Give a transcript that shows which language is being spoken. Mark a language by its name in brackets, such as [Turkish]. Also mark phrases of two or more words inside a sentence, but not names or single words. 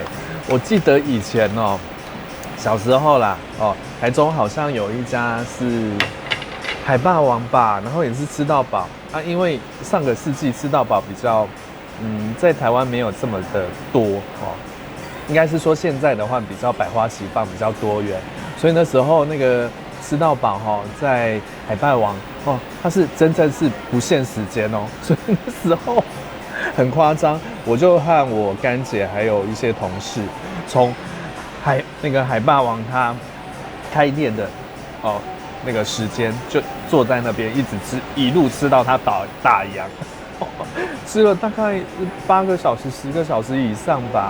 [Chinese] 我記得以前小時候啦，台中好像有一家是海霸王吧，然後也是吃到飽啊。因為上個世紀吃到飽比較，在台灣沒有這麼的多應該是說現在的話比較百花齊放，比較多元，所以那時候那個吃到飽在海霸王它是真正是不限時間所以那時候很誇張，我就和我乾姐還有一些同事從那個海霸王它開店的那個時間就坐在那邊一直吃，一路吃到它打烊，吃了大概8個小時、10個小時以上吧。